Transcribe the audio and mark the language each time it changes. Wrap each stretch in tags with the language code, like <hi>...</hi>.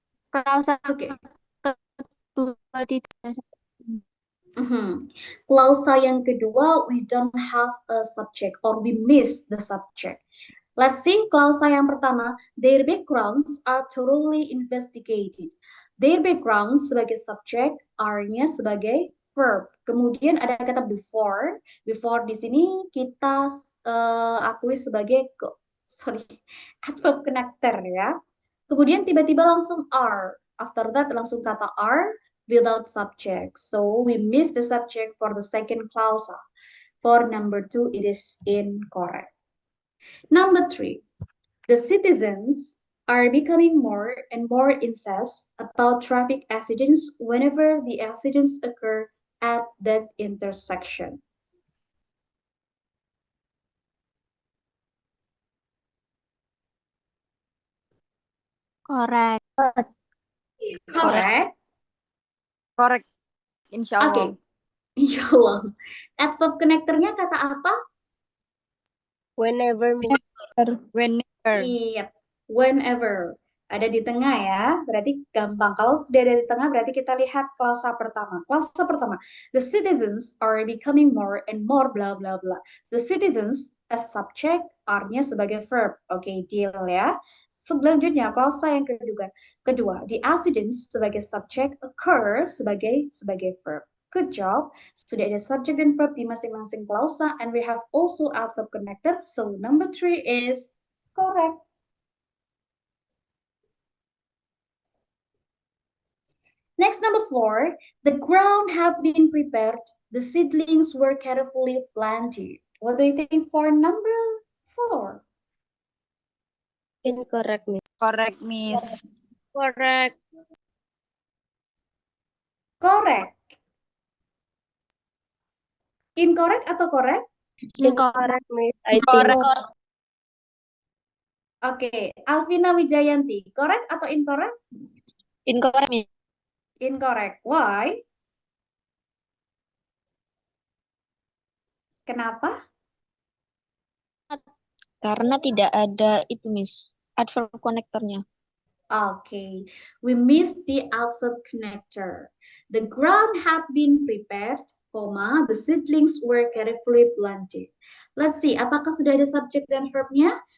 <id>Klausa Oke. kedua tidak ada subjek. Klausa yang kedua,</id> <en>we don't have a subject or we miss the subject. Let's see</en> <id>klausa yang pertama.</id> <en>Their backgrounds are thoroughly investigated.</en> <id>Their backgrounds sebagai subject, are-nya sebagai verb. Kemudian ada kata before. Before di sini kita akui sebagai adverb connector ya. Kemudian tiba-tiba langsung are.</id> <en>After that</en> <id>langsung kata</id> <en>are without subject. So we miss the subject for the second clause. For number 2, it is incorrect. Number 3, the citizens are becoming more and more incensed about traffic accidents whenever the accidents occur at that intersection. Correct. Correct? Correct. Insya Oke. Allah.</en> <id>Insya Allah. Adverb connectornya kata apa?</id> <en>Whenever, Miss. Whenever.</en> <id>Iya, whenever. Ada di tengah ya, berarti gampang. Kalau sudah ada di tengah, berarti kita lihat klausa pertama. Klausa pertama,</id> <en>the citizens are becoming more and more bla bla bla. The citizens as subject, are-nya sebagai verb.</en> <id>Oke, deal ya. Selanjutnya, klausa yang kedua, the accidents sebagai subject, occur sebagai verb.</id> <en>Good job.</en> <id>Sudah ada subject dan verb di masing-masing klausa,</id> <en>and we have also adverb connector. So number 3 is correct. Next, number 4, the ground have been prepared. The seedlings were carefully planted. What do you think for number 4? Incorrect, Miss. Correct, Miss. Correct. Correct. Incorrect atau correct? Incorrect, Miss. I think. Correct. Oke, Alvina Wijayanti, correct atau incorrect? Incorrect, Miss. Incorrect. Why?</en> <id>Kenapa? Karena tidak ada itu, Miss. Adverb connectornya.</id> <en>Okay, we missed the adverb connector. The ground had been prepared, the seedlings were carefully planted. Let's see,</en> <id>apakah sudah ada subjek dan verbnya?</id>